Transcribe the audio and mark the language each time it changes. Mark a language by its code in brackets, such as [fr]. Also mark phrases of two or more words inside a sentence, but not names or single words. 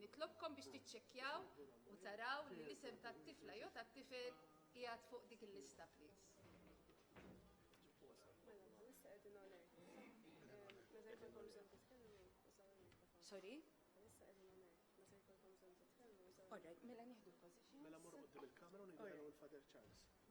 [mt] Nitlobkom biex tiċċekkjaw u taraw li l-isem tat-tifla jew tat-tifel qiegħed fuq dik il-lista, please. Sorry? [en] All right, [mt] mela nieħdu l-position. Mela morru qudiem il-kamera u nidilgħu l-Father Charles.